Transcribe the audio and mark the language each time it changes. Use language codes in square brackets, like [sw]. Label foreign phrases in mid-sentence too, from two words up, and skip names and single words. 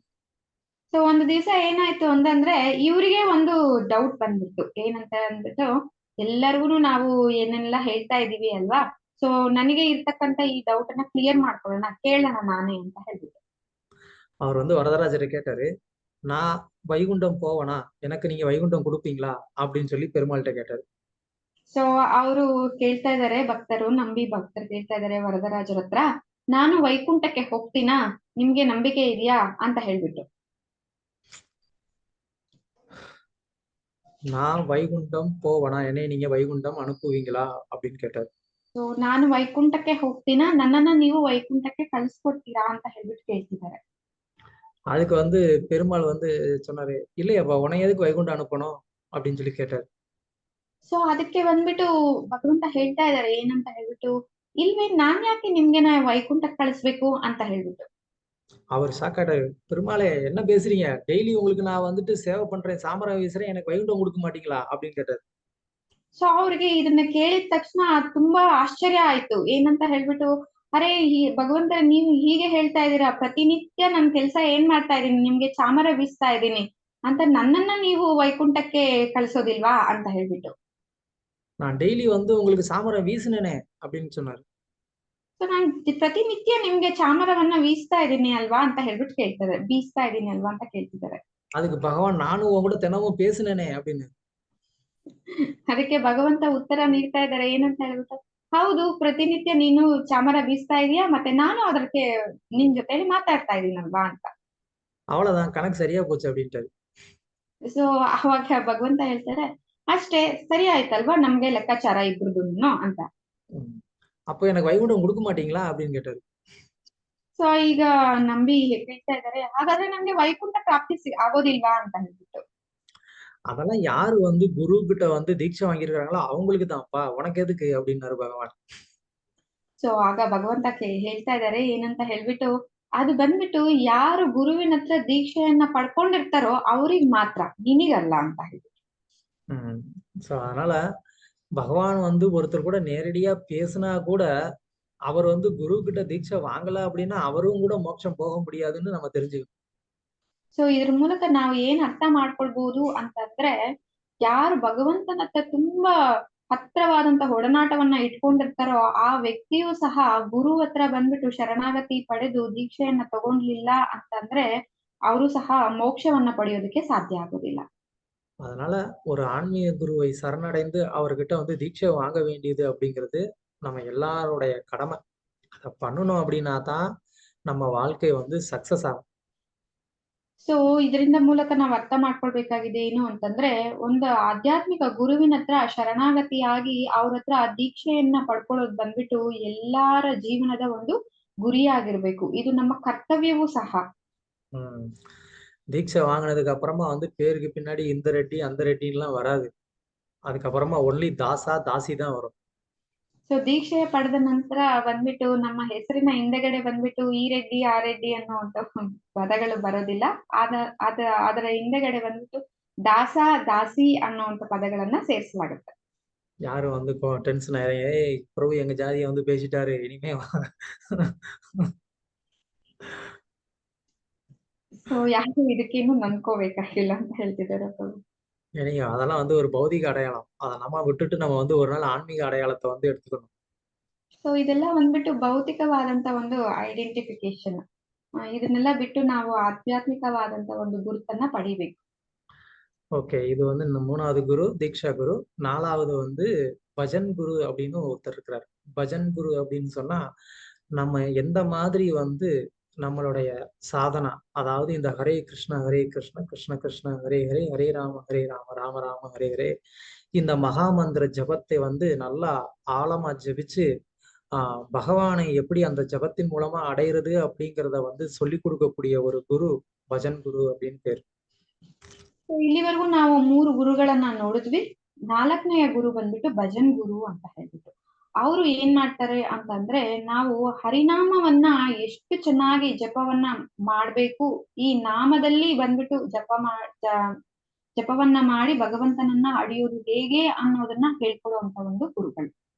[kn] ಸೊ ಒಂದು ದಿವಸ ಏನಾಯ್ತು ಅಂತಂದ್ರೆ, ಇವರಿಗೆ ಒಂದು ಡೌಟ್ ಬಂದ್ಬಿಟ್ಟು, ಏನಂತ ಅಂದ್ಬಿಟ್ಟು, ಎಲ್ಲರಿಗೂ ನಾವು ಏನೆಲ್ಲ ಹೇಳ್ತಾ ಇದೀವಿ ಅಲ್ವಾ, ಸೊ ನನಗೆ ಇರ್ತಕ್ಕಂತ ಈ ಡೌಟ್ ಅನ್ನ ಕ್ಲಿಯರ್ ಮಾಡ್ಕೊಳ್ಳೋಣ, ಕೇಳೋಣ ನಾನೇ ಅಂತ ಹೇಳ್ಬಿಟ್ಟು. [ta] அவர் வந்து வரதராஜரை கேட்டாரு, நான் வைகுண்டம் போவனா, எனக்கு நீங்க வைகுண்டம் கொடுப்பீங்களா அப்படின்னு சொல்லி பெருமாள்கிட்ட கேட்டாரு. [kn] ಸೊ ಅವರು ಕೇಳ್ತಾ ಇದಾರೆ, ನಂಬಿ ಭಕ್ತರು ಕೇಳ್ತಾ ಇದಾರೆ ವರದರಾಜರ ಹತ್ರ, ನಾನು ವೈಕುಂಠಕ್ಕೆ ಹೋಗ್ತೀನಾ, ನಿಮ್ಗೆ ನಂಬಿಕೆ ಇದೆಯಾ ಅಂತ ಹೇಳ್ಬಿಟ್ಟು. [ta] நான் வைகுண்டம் போவனா, என்னை நீங்க வைகுண்டம் அனுப்புவீங்களா அப்படின்னு கேட்டாரு. [kn] ಸೊ ನಾನು ವೈಕುಂಠಕ್ಕೆ ಹೋಗ್ತೀನಾ, ನನ್ನನ್ನ ನೀವು ವೈಕುಂಠಕ್ಕೆ ಕಳಿಸ್ಕೊಡ್ತೀರಾ ಅಂತ ಹೇಳ್ಬಿಟ್ಟು ಕೇಳ್ತಿದ್ದಾರೆ. [ta] அதுக்கு வந்து பெருமாள் வந்து சொன்னாரு, இல்லையப்பா உன்னை எதுக்கு வைகுண்டம் அனுப்பணும் அப்படின்னு சொல்லி கேட்டாரு. [kn] ಸೊ ಅದಕ್ಕೆ ಬಂದ್ಬಿಟ್ಟು ಭಗವಂತ ಹೇಳ್ತಾ ಇದಾರೆ ಏನಂತ ಹೇಳ್ಬಿಟ್ಟು, ಇಲ್ವೇ ನಾನ್ ಯಾಕೆ ನಿಮ್ಗೆ ವೈಕುಂಠಕ್ಕೆ ಕಳಿಸ್ಬೇಕು ಅಂತ ಹೇಳ್ಬಿಟ್ಟು. [ta] அவர் சாக்காட்டாரு, பெருமாளே என்ன பேசுறீங்க, டெய்லி உங்களுக்கு நான் வந்துட்டு சேவை பண்றேன், சாமரா வீசுறேன், எனக்கு வைகுண்டம் கொடுக்க மாட்டீங்களா அப்படின்னு கேட்டாரு. [kn] ಸೊ ಅವ್ರಿಗೆ ಇದನ್ನ ಕೇಳಿದ ತಕ್ಷಣ ತುಂಬಾ ಆಶ್ಚರ್ಯ ಆಯ್ತು. ಏನಂತ ಹೇಳ್ಬಿಟ್ಟು, ಅರೆ ಭಗವಂತ ನೀವು ಹೀಗೆ ಹೇಳ್ತಾ ಇದೀರಾ, ಪ್ರತಿನಿತ್ಯ ನನ್ ಕೆಲ್ಸ ಏನ್ ಮಾಡ್ತಾ ಇದೀನಿ, ನಿಮ್ಗೆ ಚಾಮರ ಬೀಸ್ತಾ ಇದ್ದೀನಿ ಅಂತ, ನನ್ನನ್ನ ನೀವು ವೈಕುಂಠಕ್ಕೆ ಕಳಿಸೋದಿಲ್ವಾ ಅಂತ ಹೇಳ್ಬಿಟ್ಟು. [ta] நான் டெய்லி வந்து உங்களுக்கு சாமரம் வீசினேனே அப்படின்னு சொன்னாரு. [kn] ಸೊ ನಾನ್ ಪ್ರತಿನಿತ್ಯ ನಿಮ್ಗೆ ಚಾಮರವನ್ನ ಬೀಸ್ತಾ ಇದೀನಿ ಅಲ್ವಾ ಅಂತ ಹೇಳ್ಬಿಟ್ಟು ಕೇಳ್ತಾರೆ, ಬೀಸ್ತಾ ಇದೀನಿ ಅಲ್ವಾ ಅಂತ ಕೇಳ್ತಿದ್ದಾರೆ. [ta] அதுக்கு பகவான், நானும் உங்க கூட தினமும் பேசினேனே அப்படின்னு. [kn] ಅದಕ್ಕೆ ಭಗವಂತ ಉತ್ತರ ನೀಡ್ತಾ ಇದ್ದಾರೆ ಏನಂತ ಹೇಳ್ಬಿಟ್ಟು, ಹೌದು ಪ್ರತಿನಿತ್ಯ ನೀನು ಚಾಮರ ಬೀಸ್ತಾ ಇದೀಯಾ, ಮತ್ತೆ ನಾನು ಅದಕ್ಕೆ ನಿನ್ ಜೊತೆಲಿ ಮಾತಾಡ್ತಾ ಇದೀನಲ್ವಾ ಅಂತ. [ta] அவ்வளவுதான், கணக்கு சரியா போச்சு அப்படின்ட்டாரு. [kn] ಸೊ ಅವಾಗ ಭಗವಂತ ಹೇಳ್ತಾರೆ, ಅಷ್ಟೇ ಸರಿ ಆಯ್ತಲ್ವಾ, ನಮ್ಗೆ ಲೆಕ್ಕಾಚಾರ ಇಬ್ರದುನು ಅಂತ. [ta] அப்போ எனக்கு வைகுண்டம் கொடுக்க மாட்டீங்களா அப்படின்னு கேட்டாரு. [kn] ಸೊ ಈಗ ನಂಬಿ ಹೇಳ್ತಾ ಇದಾರೆ, ಹಾಗಾದ್ರೆ ನಮ್ಗೆ ವೈಕುಂಠ ಪ್ರಾಪ್ತಿ ಆಗೋದಿಲ್ವಾ ಅಂತ ಹೇಳ್ಬಿಟ್ಟು. [ta] அதெல்லாம் யாரு வந்து குரு கிட்ட வந்து தீட்சை வாங்கியிருக்காங்களோ அவங்களுக்கு தான்ப்பா, உனக்கு எதுக்கு அப்படின்னாரு பகவான். [kn] ಸೊ ಆಗ ಭಗವಂತ ಹೇಳ್ತಾ ಇದಾರೆ ಏನಂತ ಹೇಳ್ಬಿಟ್ಟು, ಅದು ಬಂದ್ಬಿಟ್ಟು ಯಾರು ಗುರುವಿನ ಹತ್ರ ದೀಕ್ಷೆಯನ್ನ ಪಡ್ಕೊಂಡಿರ್ತಾರೋ ಅವ್ರಿಗೆ ಮಾತ್ರ, ನಿನಗಲ್ಲ ಅಂತ ಹೇಳ್ಬಿಟ್ಟು. [ta] சோ அதனால பகவான் வந்து ஒருத்தர் கூட நேரடியா பேசினா கூட, அவர் வந்து குரு கிட்ட தீட்சை வாங்கல அப்படின்னா அவரும் கூட மோட்சம் போக முடியாதுன்னு நம்ம தெரிஞ்சுக்கணும். [kn] ಸೊ ಇದ್ರ ಮೂಲಕ ನಾವು ಏನ್ ಅರ್ಥ ಮಾಡ್ಕೊಳ್ಬಹುದು ಅಂತಂದ್ರೆ, ಯಾರು ಭಗವಂತನ ಹತ್ರ ತುಂಬಾ ಹತ್ರವಾದಂತ ಒಡನಾಟವನ್ನ ಇಟ್ಕೊಂಡಿರ್ತಾರೋ ಆ ವ್ಯಕ್ತಿಯೂ ಸಹ ಗುರು ಹತ್ರ ಬಂದ್ಬಿಟ್ಟು ಶರಣಾಗತಿ ಪಡೆದು ದೀಕ್ಷೆಯನ್ನ ತಗೊಂಡ್ಲಿಲ್ಲ ಅಂತಂದ್ರೆ ಅವರು ಸಹ ಮೋಕ್ಷವನ್ನ ಪಡೆಯೋದಕ್ಕೆ ಸಾಧ್ಯ ಆಗೋದಿಲ್ಲ. [ta] அதனால ஒரு ஆன்மீக குருவை சரணடைந்து அவர்கிட்ட வந்து தீட்சை வாங்க வேண்டியது அப்படிங்கிறது நம்ம எல்லாருடைய கடமை. அதை பண்ணணும் அப்படின்னா தான் நம்ம வாழ்க்கை வந்து சக்சஸ் ஆகும். [kn] ಸೊ ಇದರಿಂದ ಮೂಲಕ ನಾವು ಅರ್ಥ ಮಾಡ್ಕೊಳ್ಬೇಕಾಗಿದೆ ಏನು ಅಂತಂದ್ರೆ, ಒಂದು ಆಧ್ಯಾತ್ಮಿಕ ಗುರುವಿನ ಹತ್ರ ಶರಣಾಗತಿಯಾಗಿ ಅವ್ರ ಹತ್ರ ದೀಕ್ಷೆಯನ್ನ ಪಡ್ಕೊಳ್ಳೋದು ಬಂದ್ಬಿಟ್ಟು ಎಲ್ಲಾರ ಜೀವನದ ಒಂದು ಗುರಿಯಾಗಿರ್ಬೇಕು. ಇದು ನಮ್ಮ ಕರ್ತವ್ಯವೂ ಸಹ. [ta] ஹம் தீட்சை வாங்கினதுக்கு அப்புறமா வந்து பேருக்கு பின்னாடி இந்த ரெட்டி அந்த ரெட்டின்லாம் வராது. அதுக்கப்புறமா ஒன்லி தாசா தாசி தான் வரும். [kn] ಸೊ ದೀಕ್ಷೆ ಪಡೆದ ನಂತರ ಬಂದ್ಬಿಟ್ಟು ನಮ್ಮ ಹೆಸರಿನ ಹಿಂದೆಗಡೆ ಬಂದ್ಬಿಟ್ಟು ಈ ರೆಡ್ಡಿ ಆ ರೆಡ್ಡಿ ಅನ್ನುವಂತ ಪದಗಳು ಬರೋದಿಲ್ಲ. ಅದರ ಹಿಂದೆಗಡೆ ಬಂದ್ಬಿಟ್ಟು ದಾಸ ದಾಸಿ ಅನ್ನುವಂತ ಪದಗಳನ್ನ ಸೇರಿಸಲಾಗುತ್ತೆ. [ta] யாரும் வந்து டென்ஷன் ஏய் பிரபு எங்க ஜாதியை வந்து பேசிட்டாரு இனிமே [kn] ಸೊ ಯಾರು ಇದಕ್ಕೇನು ನಂಬ್ಕೋಬೇಕಾಗಿಲ್ಲ ಅಂತ ಹೇಳ್ತಿದ್ದಾರೆ ಪ್ರಭು. [ta] ஏனிங்க அதெல்லாம் வந்து ஒரு பௌதிக அடையாளம். அதை நம்ம விட்டுட்டு நம்ம வந்து ஒரு நாள் ஆன்மீக அடையாளத்தை வந்து எடுத்துக்கணும். [kn] ಸೊ ಇದೆಲ್ಲ ಬಂದ್ಬಿಟ್ಟು ಭೌತಿಕವಾದಂತ ಒಂದು ಐಡೆಂಟಿಫಿಕೇಶನ್. ಇದನ್ನೆಲ್ಲ ಬಿಟ್ಟು ನಾವು ಆಧ್ಯಾತ್ಮಿಕವಾದಂತ ಒಂದು ಗುರುತನ್ನ ಪಡಿಬೇಕು. [ta] ஓகே, இது வந்து இந்த 3வது குரு தீக்ஷா குரு. 4வது வந்து பஜன் குரு அப்படின்னு ஒருத்தர் இருக்கிறார். பஜன் குரு அப்படின்னு சொன்னா நம்ம எந்த மாதிரி வந்து நம்மளுடைய சாதனா, அதாவது இந்த [sa] हरे कृष्ण कृष्ण कृष्ण हरे हरे हरे राम राम राम हरे हरे [ta] இந்த மகாமந்திர ஜபத்தை வந்து நல்லா ஆழமா ஜபிச்சு பகவானை எப்படி அந்த ஜபத்தின் மூலமா அடையிறது அப்படிங்கிறத வந்து சொல்லி கொடுக்கக்கூடிய ஒரு குரு பஜன் குரு அப்படின்னு பேர். [kn] ಇಲ್ಲಿವರೆಗೂ ನಾವು 3 ಗುರುಗಳನ್ನ ನೋಡಿದ್ವಿ. 4ನೆಯ ಗುರು ಬಂದ್ಬಿಟ್ಟು ಭಜನ್ ಗುರು ಅಂತ ಹೇಳ್ಬಿಟ್ಟು ಅವರು ಏನ್ ಮಾಡ್ತಾರೆ ಅಂತಂದ್ರೆ, ನಾವು ಹರಿನಾಮವನ್ನ ಎಷ್ಟು ಚೆನ್ನಾಗಿ ಜಪವನ್ನ ಮಾಡ್ಬೇಕು, ಈ ನಾಮದಲ್ಲಿ ಬಂದ್ಬಿಟ್ಟು ಜಪವನ್ನ ಮಾಡಿ ಭಗವಂತನನ್ನ ಅಡಿಯೋದು ಹೇಗೆ ಅನ್ನೋದನ್ನ ಹೇಳ್ಕೊಡುವಂತ ಒಂದು ಗುರುಗಳು.